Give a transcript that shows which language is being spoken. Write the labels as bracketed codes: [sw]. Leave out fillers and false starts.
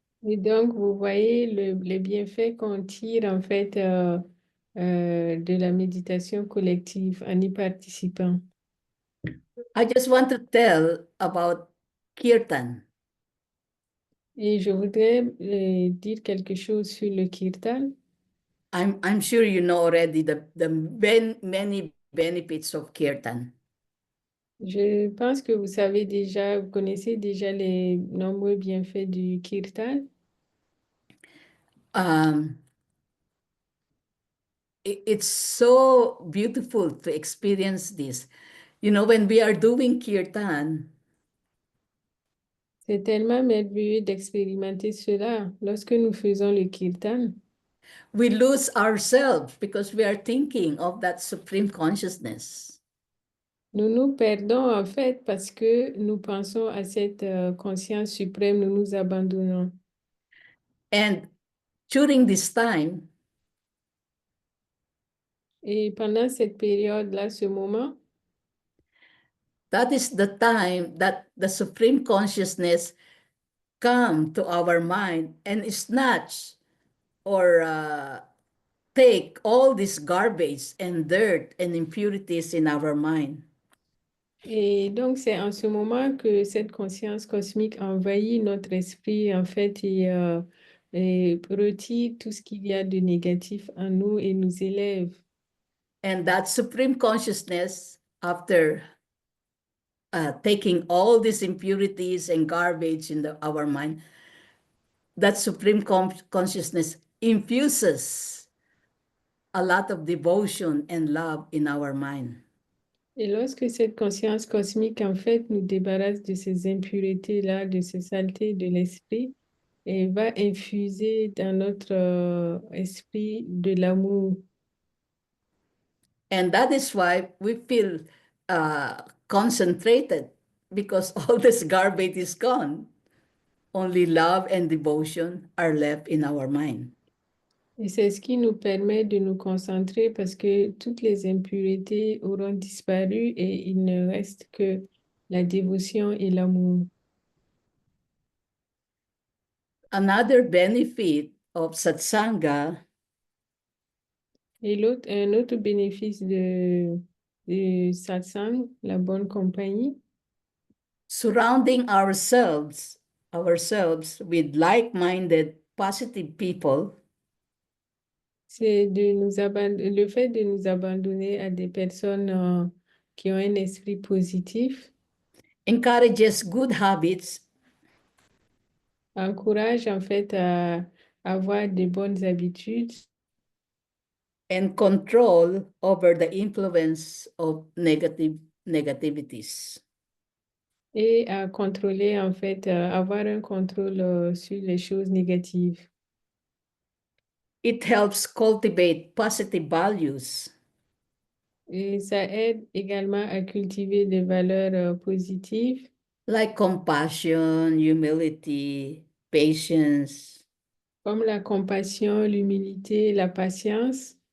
[fr] Et donc, vous voyez les bienfaits qu'on tire en fait de la méditation collective en y participant. [en] I just want to tell about Kirtan. [fr] Et je voudrais dire quelque chose sur le kirtan. [en] I'm sure you know already many benefits of Kirtan. [fr] Je pense que vous savez déjà, vous connaissez déjà les nombreux bienfaits du kirtan. [en] It's so beautiful to experience this. When we are doing Kirtan, [fr] C'est tellement merveilleux d'expérimenter cela lorsque nous faisons le kirtan. [en] we lose ourselves because we are thinking of that supreme consciousness. [fr] Nous nous perdons en fait parce que nous pensons à cette conscience suprême, nous nous abandonnons. [en] And during this time, [fr] Et pendant cette période-là, ce moment, [en] that is the time that the supreme consciousness come to our mind and snatch or take all this garbage and dirt and impurities in our mind. [fr] et donc c'est en ce moment que cette conscience cosmique envahit notre esprit en fait et retire tout ce qu'il y a de négatif en nous et nous élève. [en] And that supreme consciousness, after taking all these impurities and garbage in our mind, that supreme consciousness infuses a lot of devotion and love in our mind. [fr] Et lorsque cette conscience cosmique, en fait, nous débarrasse de ces impuretés-là, de ces saletés de l'esprit, et va infuser dans notre esprit de l'amour. [en] And that is why we feel concentrated because all this garbage is gone. Only love and devotion are left in our mind. [fr] Et c'est ce qui nous permet de nous concentrer parce que toutes les impuretés auront disparu et il ne reste que la dévotion et l'amour. [en] Another benefit of Satsanga [fr] Et un autre bénéfice de satsang, la bonne compagnie, [en] surrounding ourselves with like-minded positive people [fr] c'est le fait de nous abandonner à des personnes qui ont un esprit positif, [en] encourages good habits [fr] encourage en fait à avoir de bonnes habitudes [en] and control over the influence of negativities. [fr] et à contrôler en fait, avoir un contrôle sur les choses négatives. [en] It helps cultivate positive values [fr] Et ça aide également à cultiver des valeurs positives [en] like compassion, humility, patience, [fr] comme la compassion, l'humilité, la patience